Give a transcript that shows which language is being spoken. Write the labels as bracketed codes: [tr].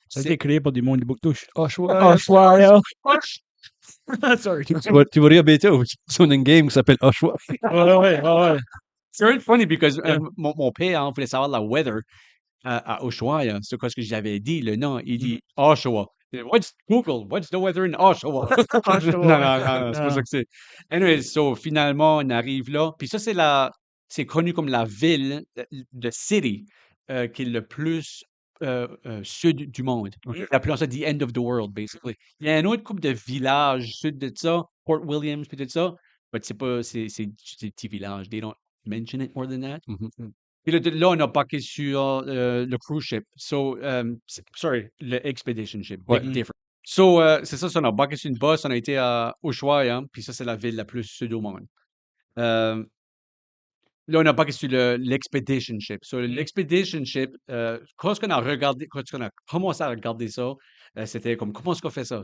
[fr] Ça a été créé par des mondes de Bouctouche. Ushuaia. [en] Ushuaia. Sorry. [fr] Tu vas rire bientôt. On a une game qui s'appelle Ushuaia. Ouais. [en] C'est very funny because Yeah. [fr] mon père voulait savoir la weather à Ushuaia. C'est quoi ce que j'avais dit, le nom. Il dit Oshawa. [en] What's the weather in Oshawa? [fr] non, c'est pas ça que c'est. [en] Anyway, so [fr] finalement, on arrive là. Puis ça, c'est connu comme la ville de City, qui est le plus sud du monde. Ok. Appelons ça [en] the end of the world, basically. [fr] Il y a un autre couple de villages sud de ça, Port Williams, puis tout ça. Mais c'est des petits villages. [en] They don't mention it more than that. Mhm. [fr] Puis là, on a embarqué sur le cruise ship. [en] So, sorry, le expedition ship. [fr] Ouais. [en] Big difference. So, [fr] c'est ça, on a embarqué sur une bosse, on a été à Ushuaia, puis ça, c'est la ville la plus sud au monde. Euh, Là, on a embarqué sur l'expedition ship. [en] So, [fr] l'expedition ship, quand on a commencé à regarder ça, c'était comme, comment est-ce qu'on fait ça?